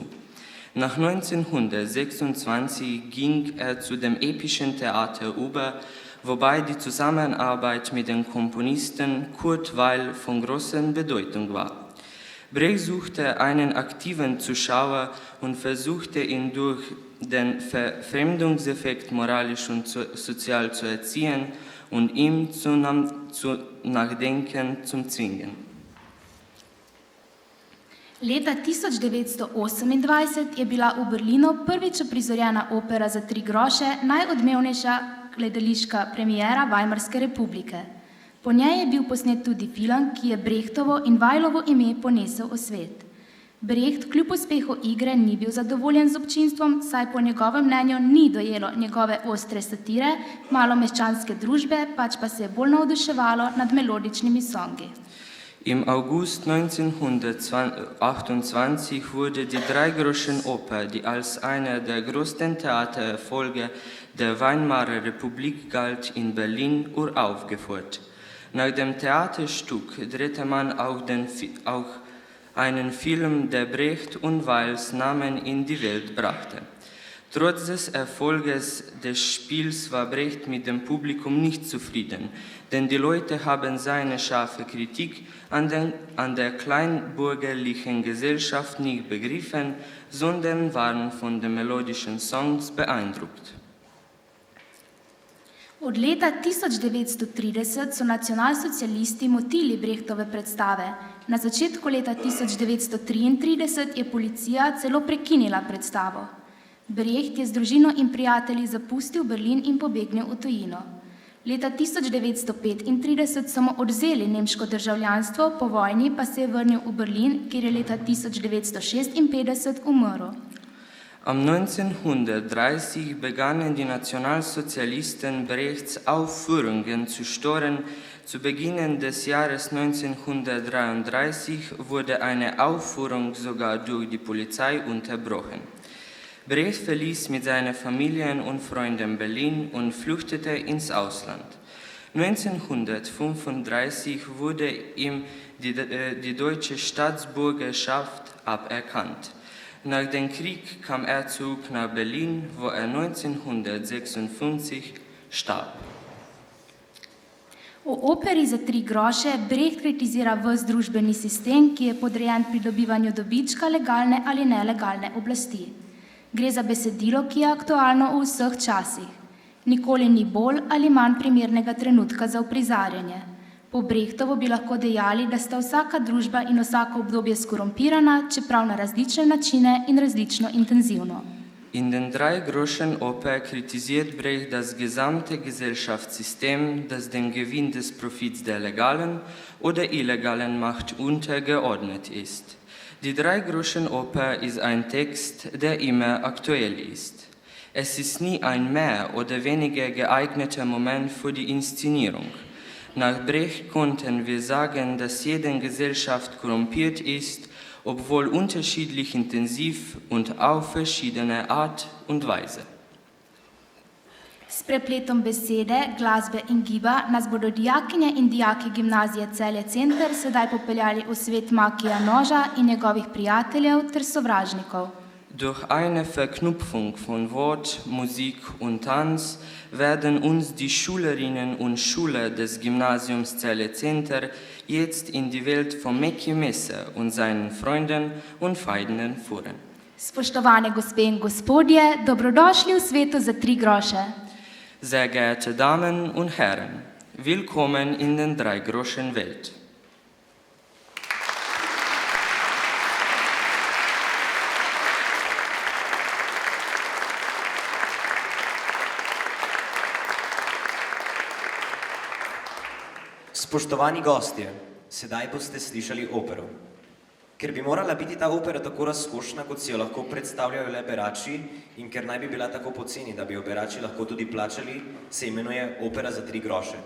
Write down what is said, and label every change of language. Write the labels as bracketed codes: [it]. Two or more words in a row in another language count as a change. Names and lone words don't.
[de] Nach 1926 ging er zu dem epischen Theater über, wobei die Zusammenarbeit mit dem Komponisten Kurt Weill von großer Bedeutung war. Brecht suchte einen aktiven Zuschauer und versuchte ihn durch den Verfremdungseffekt moralisch und sozial zu erziehen und ihm zu Nachdenken zu zwingen. [sl] Leta 1928 je bila v Berlinu prvič uprizorjena opera za 3 groše, najodmevnejša gledališka premiera Weimarske republike. Po njej je bil posnet tudi film, ki je Brechtovo in Weilovo ime ponesel v svet. Brecht kljub uspehu igre ni bil zadovoljen z občinstvom, saj po njegovem mnenju ni dojelo njegove ostre satire malomeščanske družbe, pač pa se je bolj navduševalo nad melodičnimi songi. [de] Im August 1928 wurde die Dreigroschenoper, die als einer der größten Theatererfolge der Weimarer Republik galt, in Berlin uraufgeführt. Nach dem Theaterstück drehte man auch einen Film, der Brecht und Weils Namen in die Welt brachte. Trotz des Erfolges des Spiels war Brecht mit dem Publikum nicht zufrieden, denn die Leute haben seine scharfe Kritik an der kleinbürgerlichen Gesellschaft nicht begriffen, sondern waren von den melodischen Songs beeindruckt. [sl] Od leta 1930 so nacionalsocialisti motili Brechtove predstave. Na začetku leta 1933 je policija celo prekinila predstavo. Brecht je z družino in prijatelji zapustil Berlin in pobegnil v tujino. Leta 1935 so mu odvzeli nemško državljanstvo, po vojni pa se je vrnil v Berlin, kjer je leta 1956 umrl. [de] Am 1930 begannen die Nationalsozialisten Brechts Aufführungen zu stören. Zu Beginn des Jahres 1933 wurde eine Aufführung sogar durch die Polizei unterbrochen. Brecht verließ mit seiner Familie und Freunden Berlin und flüchtete ins Ausland. 1935 wurde ihm die deutsche Staatsbürgerschaft aberkannt. Nach dem Krieg kam er zurück nach Berlin, wo er 1956 starb. [sl] V operi za 3 groše Brecht kritizira ves družbeni sistem, ki je podrejen pridobivanju dobička legalne ali nelegalne oblasti. Gre za besedilo, ki je aktualno v vseh časih. Nikoli ni bolj ali manj primernega trenutka za uprizarjanje. Po Brechtovo bi lahko dejali, da sta vsaka družba in vsako obdobje skorumpirana, čeprav na različne načine in različno intenzivno. [de] In den Dreigroschenoper kritisiert Brecht das gesamte Gesellschaftssystem, das dem Gewinn des Profits der legalen oder illegalen Macht untergeordnet ist. Die Dreigroschenoper ist ein Text, der immer aktuell ist. Es ist nie ein mehr oder weniger geeigneter Moment für die Inszenierung. Nach Brecht konnten wir sagen, dass jede Gesellschaft korrumpiert ist, obwohl unterschiedlich intensiv und auf verschiedene Art und Weise. [sl] S prepletom besede, glasbe in giba nas bodo dijakinje in dijaki gimnazije Celje Center sedaj popeljali v svet Makija Noža in njegovih prijateljev ter sovražnikov. [de] Durch eine Verknüpfung von Wort, Musik und Tanz werden uns die Schülerinnen und Schüler des Gymnasiums Celje Center jetzt in die Welt von Meki Messer und seinen Freunden und Feinden führen. [sl] Spoštovane gospe in gospodje, dobrodošli v svetu za 3 groše. [de] Sehr geehrte Damen und Herren, willkommen in den Dreigroschen-Welt. [sl] Spoštovani gostje, sedaj boste slišali opero. Ker bi morala biti ta opera tako razkošna, kot si jo lahko predstavljajo le berači, in ker naj bi bila tako poceni, da bi jo berači lahko tudi plačali, se imenuje opera za 3 groše.